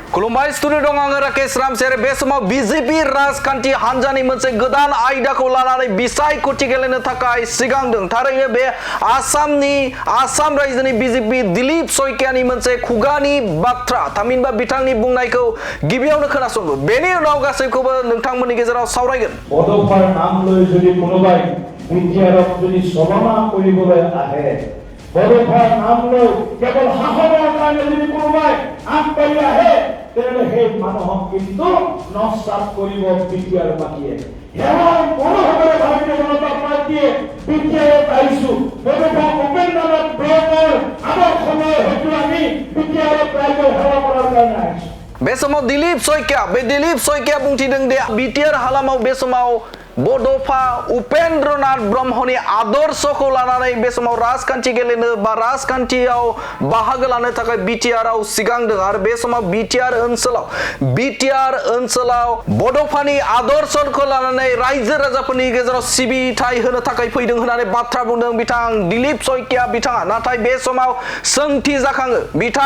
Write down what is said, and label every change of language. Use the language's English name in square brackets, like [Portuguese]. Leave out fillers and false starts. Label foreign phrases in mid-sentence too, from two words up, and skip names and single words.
[Bodo] खुलुमबाय स्टुडिअ दं आङो राकेश रामसेर बे समाव बीजेपी राजखान्थि हान्जानि मोनसे गोदान आयदाखौ लानानै बिसायख'थि गेलेनो थाखाय सिगांदों थारैनो बे आसाम रायजोनि बीजेपी दिलीप सयकियानि मोनसे खुगानि बाथ्रा थामहिनबा बिथांनि बुंनायखौ गिबियावनो खोनासंदो बेनि उनाव गासैखौबो नोंथांमोननि गेजेराव सावरायगोन [Assamese] बड'फार नाम লৈ যদি কোনোবাই বিটিআৰক যদি চলনা কৰিবলৈ আহে বড়োফাৰ নাম লৈ কেৱল শাসনৰ কাৰণে যদি কোনোবাই আগবাঢ়ি আহে তেনে সেই মানুহক কিন্তু নস্বাত কৰিব বিটিআৰ পাৰ্টিয়ে এবাৰ কোনোভাৱে ভাৰতীয় জনতা পাৰ্টিয়ে বিটিআৰ পাইছো বড়োফা উপেন্দ্ৰনাথ ব্ৰহ্মৰ আমাৰ সময় হয়তো আমি বিটিআৰ প্ৰায় হেলা কৰাৰ কাৰণে আহিছো [Bodo] बे समाव दिलीप सयकिया बुंथिदों दे बिटिआर हालामाव बे समाव बड'फा उपेन्द्रनाथ ब्रह्मनि आदर्शखौ लानानै बे समाव राजखान्थि गेलेनो बा राजखान्थियाव बाहागो लानो थाखाय बिटिआरआव सिगांदों आरो बे समाव बिटिआर ओनसोलाव बड'फानि आदर्शखौ लानानै रायजो राजाफोरनि गेजेराव सिबिथाय होनो थाखाय फैदों होननानै बाथ्रा बुंदों बिथां दिलीप सयकिया बिथाङा नाथाय बे समाव सोंथि जाखाङो बिथां